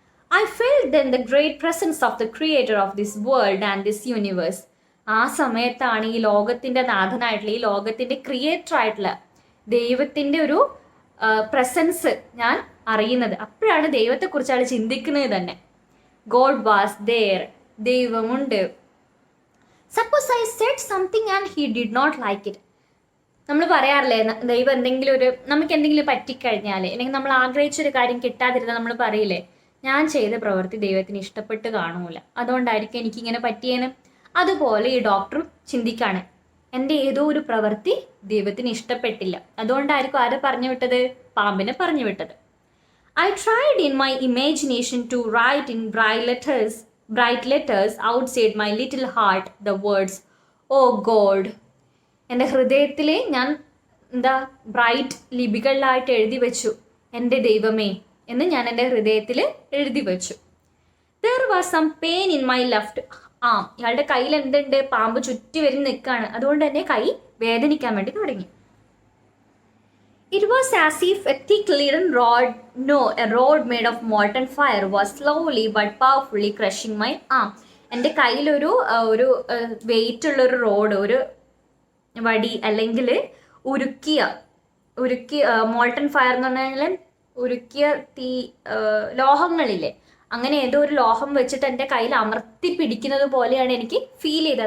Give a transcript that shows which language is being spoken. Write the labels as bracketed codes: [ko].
[en] I felt then the great presence of the creator of this world and this universe. [ml] ആ സമയത്താണ് ഈ ലോകത്തിൻ്റെ നാഥനായിട്ടുള്ള, ഈ ലോകത്തിൻ്റെ ക്രിയേറ്റർ ആയിട്ടുള്ള ദൈവത്തിൻ്റെ ഒരു പ്രസൻസ് ഞാൻ അറിയുന്നത്. അപ്പോഴാണ് ദൈവത്തെക്കുറിച്ചാണ് ചിന്തിക്കുന്നത് തന്നെ. [en] God was there. [ml] ദൈവമുണ്ട്. [en] Suppose I said something and he did not like it. [ml] നമ്മൾ പറയാറില്ലേ, ദൈവം നമുക്ക് എന്തെങ്കിലും പറ്റിക്കഴിഞ്ഞാൽ, അല്ലെങ്കിൽ നമ്മൾ ആഗ്രഹിച്ചൊരു കാര്യം കിട്ടാതിരുന്നാൽ നമ്മൾ പറയില്ലേ, ഞാൻ ചെയ്ത പ്രവൃത്തി ദൈവത്തിന് ഇഷ്ടപ്പെട്ട് കാണൂല, അതുകൊണ്ടായിരിക്കും എനിക്കിങ്ങനെ പറ്റിയേന്. അതുപോലെ ഈ ഡോക്ടറും ചിന്തിക്കാണ്, എൻ്റെ ഏതോ ഒരു പ്രവൃത്തി ദൈവത്തിന് ഇഷ്ടപ്പെട്ടില്ല, അതുകൊണ്ടായിരിക്കും ആരെ പറഞ്ഞു വിട്ടത്, പാമ്പിനെ പറഞ്ഞു വിട്ടത്. [en] I tried in my imagination to write in bright letters outside my little heart the words, "Oh God." [ml] എൻ്റെ ഹൃദയത്തിൽ ഞാൻ ബ്രൈറ്റ് ലിപികളിലായിട്ട് എഴുതി വെച്ചു, എൻ്റെ ദൈവമേ എന്ന് ഞാൻ എൻ്റെ ഹൃദയത്തിൽ എഴുതി വെച്ചു. [en] There was some pain in my left arm. [ml] ഇയാളുടെ കയ്യിൽ എന്തുണ്ട്, പാമ്പ് ചുറ്റി വരുന്ന നിൽക്കുകയാണ്, അതുകൊണ്ട് തന്നെ കൈ വേദനിക്കാൻ വേണ്ടി തുടങ്ങി. [en] It was as if a thick leaden rod, no, a rod made of molten fire was slowly but powerfully crushing my arm. [ml] എൻ്റെ കയ്യിലൊരു ഒരു വെയിറ്റ് ഉള്ളൊരു റോഡ്, ഒരു വടി, അല്ലെങ്കിൽ ഉരുക്കിയ മോൾട്ടൺ ഫയർ എന്ന് പറഞ്ഞാൽ ഉരുക്കിയ തീ, ലോഹങ്ങളില്ലേ, അങ്ങനെ ഏതോ ഒരു ലോഹം വെച്ചിട്ട് എൻ്റെ കയ്യിൽ അമർത്തി പിടിക്കുന്നത് പോലെയാണ് എനിക്ക് ഫീൽ ചെയ്തത്.